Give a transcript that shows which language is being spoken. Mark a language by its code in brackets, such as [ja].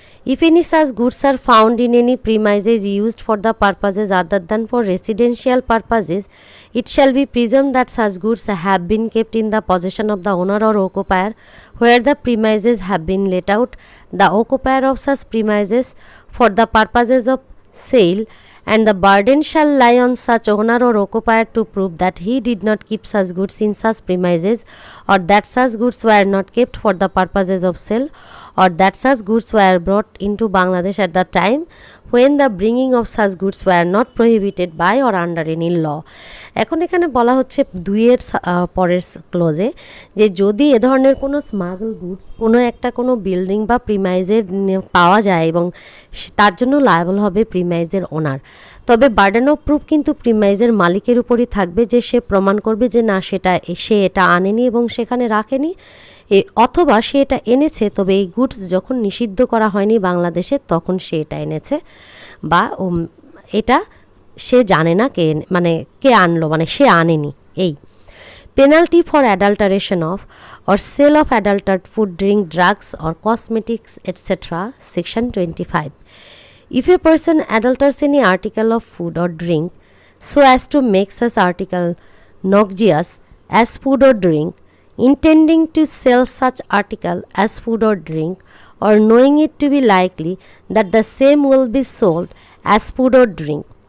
[en] If any such goods are found in any premises used for the purposes other than for residential purposes, it shall be presumed that such goods have been kept in the possession of the owner or occupier where the premises have been let out, the occupier of such premises for the purposes of sale, and the burden shall lie on such owner or occupier to prove that he did not keep such goods in such premises or that such goods were not kept for the purposes of sale or that such goods were brought into Bangladesh at the time when the bringing of such goods were not prohibited by or under any law. [bn] এখন এখানে বলা হচ্ছে 2 পরের ক্লোজে যে যদি এ ধরনের কোনো smuggle goods কোনো বিল্ডিং বা প্রিমাইজের পাওয়া যায় এবং তার জন্য লায়াবল হবে প্রিমাইজের ওনার, তবে বার্ডেন অফ প্রুফ কিন্তু প্রিমাইজের মালিকের উপরই থাকবে যে সে প্রমাণ করবে যে না সে এটা আনেনি এবং সেখানে রাখেনি, অথবা সে এটা এনেছে তবে এই গুডস যখন নিষিদ্ধ করা হয়নি বাংলাদেশে তখন সে এটা এনেছে বা এটা সে জানে না কে আনলো, সে আনেনি। [en] এই penalty for adulteration of or sale of adulterated food, drink, drugs or cosmetics etc. Section 25. If a person adulterates any article of food or drink so as to make such article noxious as food or drink, intending to sell such article as food or drink, or knowing it to be likely that the same will be sold as food or drink,